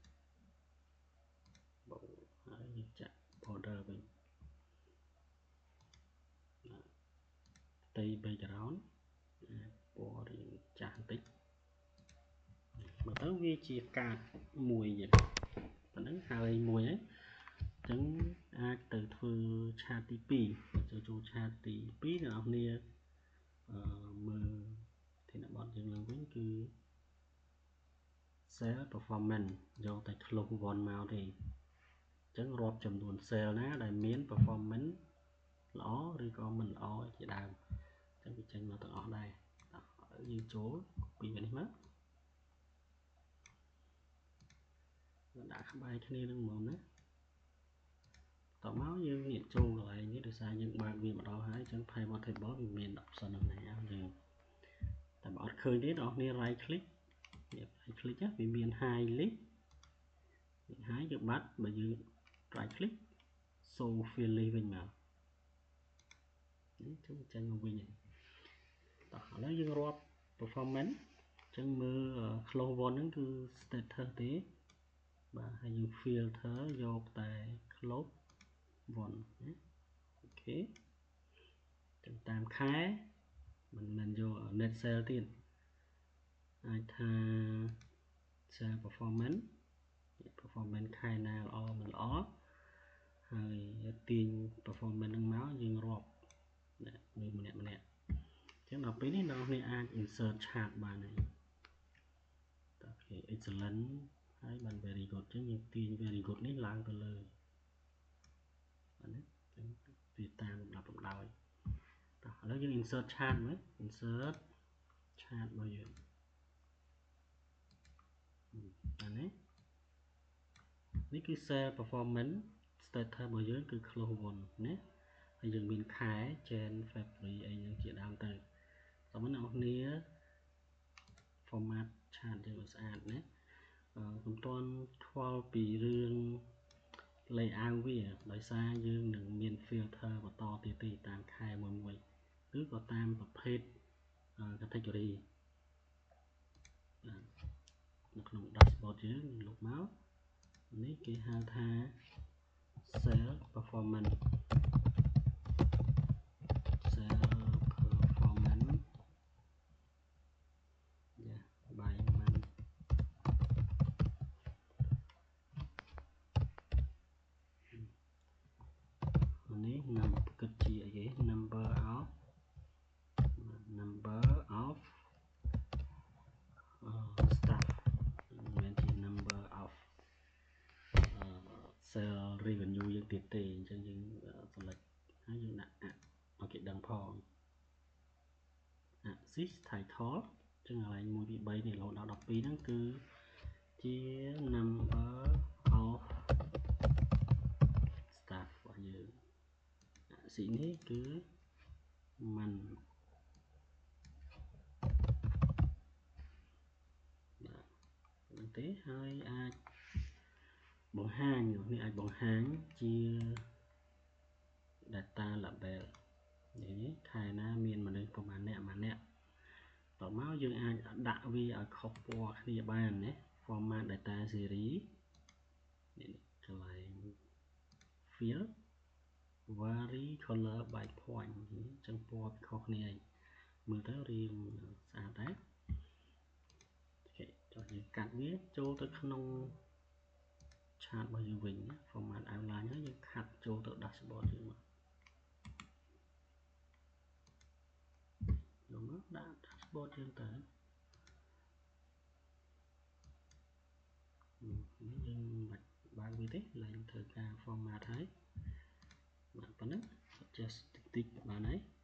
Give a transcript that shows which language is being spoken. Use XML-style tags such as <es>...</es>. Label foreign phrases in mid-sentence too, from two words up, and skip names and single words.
<km>បូហើយយើងចាក់ border វិញផ្ទៃ background ពណ៌រៀងចាស់បន្តិចមើលទៅវាជាកាតមួយយ៉ាងប៉ុណ្ណឹងហើយមួយហ្នឹងអញ្ចឹងអាចទៅធ្វើឆាតទី2ចូលឆាតទី2អ្នកនរគ្នាមើលធានបទយើងឡើងវិញគឺ</km> <en>cell performance</en> <km>យកតែ</km> <en>close one</en> <km>មកទេអញ្ចឹងរាប់ចំនួន cell ណាដែលមាន performance ល្អឬក៏មិនល្អជាដើមអញ្ចឹងវាចេញមកទាំងអស់ដែរយើងចូលពីនេះមក ដាក់ក្បែរគ្នានឹងហ្មងណាតមកយើងងាកចូលកន្លែងនេះដោយសារយើងបើកវា ម្ដងហើយអញ្ចឹង</km> <en>pivot table</en> <km>វាមាន option ហ្នឹងដែរយើងតែបើអត់ឃើញទេបងប្អូន</km> <en>right click right click</en> <km>វាមាន</km> <en>hide list</en> <km>ហើយយើងបាត់បើយើង</km> <en>right click show fill list</en> <km>វិញមកនេះគឺចេញមកវិញហើយតោះឥឡូវយើងរាប់ performance អញ្ចឹងមើល</km> <en>close one</en> <km>ហ្នឹងគឺ status ទេ បាទហើយយើង filter យកតែ</km> <en>close one</en> <km>ណាខេចឹងតាមខែមិនយក</km> <en>net sale</en> <km>ទៀតអាចថា sale performance ខែណាល្អមិនល្អហើយទាញ performance នឹងមកយើងរាប់ឬ ម្នាក់ចឹងដល់ពេលនេះអ្នកនរអាច</km> <en>insert chart</en> <km>បានហើយតើគេ excellent ហើយបាន</km> <en>very good</en> <km>ចឹងយើងទាញ</km> <en>very good</en> <km>នេះឡើងទៅលើបាទណាចឹងវាតាមលំដាប់លំដោយតោះឥឡូវយើង</km> <en>insert chart</en> <km>មើល</km> <en>insert chart</en> <km>របស់យើងអា នេះគឺ</km> <en>sale performance status</en> <km>របស់យើងគឺ</km> <en>close won</en> <km>ណាហើយយើងមានខែ</km> <en>Jan February</en> <km>អី យ៉ាងជាដើមទៅតោះមកអ្នកនរ</km> <en>format chart</en> <km>យើងឲ្យស្អាតណាកុំទាន់ខ្វល់ពីរឿង layout វាដោយសារយើងនឹងមាន filter បន្តទៀតទេតាមខែមួយឬក៏តាមប្រភេទ category នៅក្នុង dashboard យើងលុបមកនេះគេហៅថា</km> <en>sale performance by month</en> <km>នេះគិតជាអីគេ</km> <en>number of staff</en> <km>មិនមែនជា</km> <en>number of sale revenue</en> <km>យើងទៀតទេអញ្ចឹងយើង select ហើយយើងដាក់ឲ្យគេដឹងផង</km> <en>assist title</en> <km>អញ្ចឹងកន្លែង1 2 3នេះរហូតដល់12ហ្នឹងគឺជា</km> <en>number of staff</en> <km>របស់យើងassist នេះគឺ month បាទទេហើយអាចបង្ហាញនេះអាចបង្ហាញជា</km> <en>data label</en> <km>នេះខែណាមានមនុស្សប្រមាណអ្នកតមកយើងអាច ដាក់វាឲ្យខុសពណ៌គ្នាបានណា</km> <en>format data series</en> <km>នេះកន្លែង</km> <en>field vary color by point</en> <km>អញ្ចឹងពណ៌ខុសគ្នាមើលទៅរៀងស្អាតដែរអូខេចុះយើងកាត់វាចូលទៅក្នុង chart របស់យើងវិញ</km> <en>format outline</en> <km>ហើយយើងខាត់ចូលទៅ dashboard យើងមក ដាក់ dashboard យើងទៅនេះយើងមិនបើកវាទេឡើងធ្វើការ format ហើយបាទប៉ុណ្ណឹង just តិចបានហើយ</km>